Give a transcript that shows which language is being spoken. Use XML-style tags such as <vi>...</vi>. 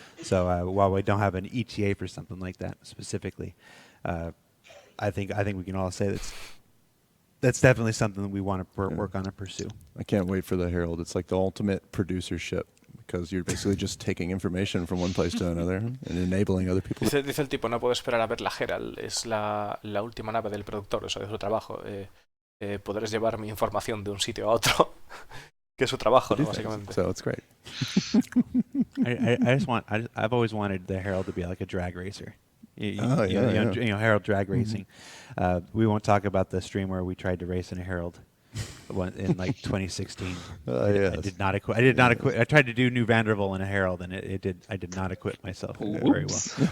<en>So while we don't have an ETA for something like that specifically, I think we can all say that's definitely something that we want to work on and pursue. I can't wait for the Herald. It's like the ultimate producer ship. because you're basically just taking information from one place to another and enabling other people.</en> <es>Dice el tipo, no puedo esperar a ver la Herald, es la última nave del productor, eso de su trabajo. Podrás llevar mi información de un sitio a otro, que es su trabajo, ¿no? Básicamente.</es> <en>So it's great. I've always wanted the Herald to be like a drag racer. You Yeah. know, Herald drag racing. We won't talk about the stream where we tried to race in a Herald in like 2016. Yes. I did not acquit. I tried to do New Vanderbilt in a Herald, and I did not acquit myself very well.</en>